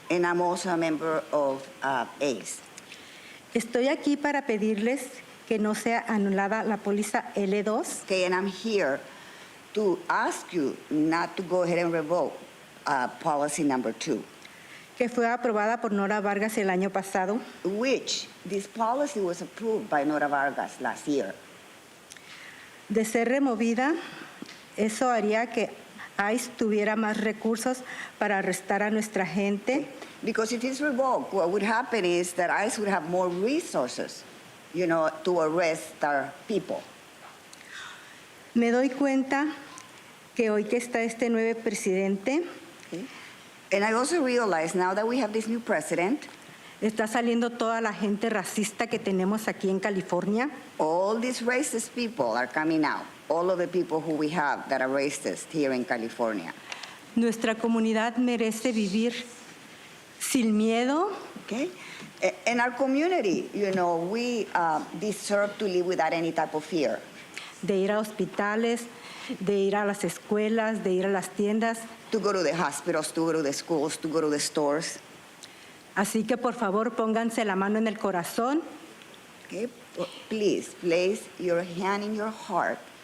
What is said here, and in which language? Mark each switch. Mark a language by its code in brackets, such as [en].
[en] And I'm also a member of ACE. [es] Estoy aquí para pedirles que no sea anulada la póliza L2. [en] Okay, and I'm here to ask you not to go ahead and revoke policy number 2. [es] Que fue aprobada por Nora Vargas el año pasado. [en] Which this policy was approved by Nora Vargas last year. [es] De ser removida, eso haría que ICE tuviera más recursos para arrestar a nuestra gente. [en] Because if it's revoked, what would happen is that ICE would have more resources, to arrest our people. [es] Me doy cuenta que hoy que está este nuevo presidente, [en] okay. And I also realize now that we have this new president, [es] está saliendo toda la gente racista que tenemos aquí en California. [en] All these racist people are coming out. All of the people who we have that are racist here in California. [es] Nuestra comunidad merece vivir sin miedo. [en] Okay. In our community, we deserve to live without any type of fear. [es] De ir a hospitales, de ir a las escuelas, de ir a las tiendas. [en] To go to the hospitals, to go to the schools, to go to the stores. [es] Así que por favor pónganse la mano en el corazón. [en] Okay, please place your hand in your heart.